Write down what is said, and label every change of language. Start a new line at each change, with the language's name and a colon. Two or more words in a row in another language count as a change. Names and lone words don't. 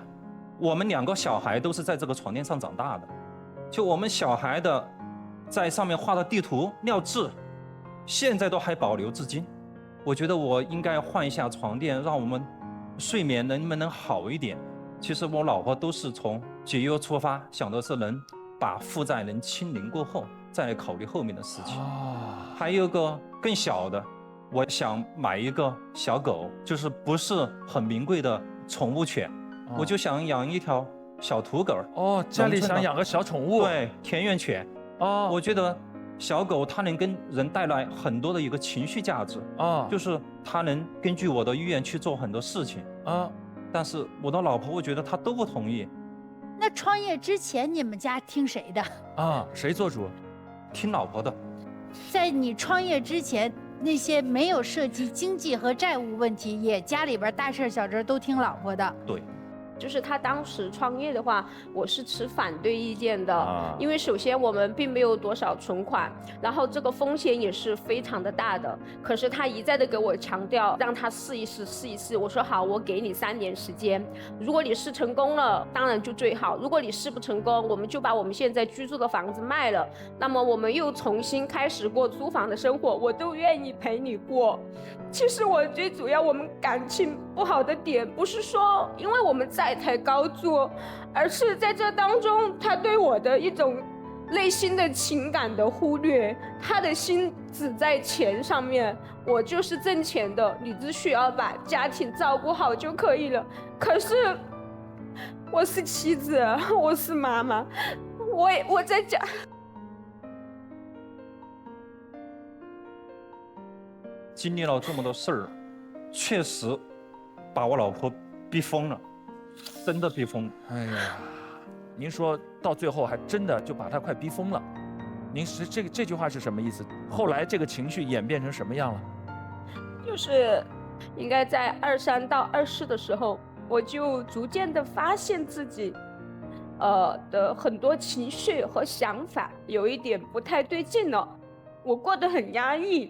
Chinese: 我們2個小孩都是在這個床墊上長大的，就我們小孩的在上面畫的地圖、料誌，現在都還保留至今。我覺得我應該換一下床墊，讓我們睡眠能不能好一點。其實我老婆都是從節約出發，想的是能把負債能清零過後， 再來考慮後面的事情。啊，还有一个更小的，我想买一个小狗，就是不是很名贵的宠物犬，我就想养一条小土狗。哦，家里想养个小宠物。对，田园犬。哦，我觉得小狗它能跟人带来很多的一个情绪价值。就是它能根据我的意愿去做很多事情。但是我的老婆，我觉得她都不同意。那创业之前你们家听谁的？谁做主？听老婆的。在你创业之前，那些没有涉及经济和债務問題，也家裡邊大事小事都聽老婆的。對。就是他當時創業的話，我是持反對意見的，因為首先我們並沒有多少存款，然後這個風險也是非常的大的。可是他一再的給我強調，讓他試一試，試一試。我說好，我給你3年時間，如果你試成功了，當然就最好；如果你試不成功，我們就把我們現在居住的房子賣了，那麼我們又重新開始過租房的生活，我都願意陪你過。其實我最主要，我們感情不好的點，不是說因為我們債台高築，而是在這當中，他對我的一種內心的情感的忽略，他的心只在錢上面，我就是掙錢的，你只需要把家庭照顧好就可以了。可是我是妻子，我是媽媽，我在家。經歷了這麼多事兒，確實把我老婆逼瘋了，真的逼瘋。哎呀，您說到最後還真的就把他快逼瘋了。您是這句話是什麼意思？後來這個情緒演變成什麼樣了？就是應該在23到24的時候，我就逐漸的發現自己的很多情緒和想法有一點不太對勁了，我過得很壓抑。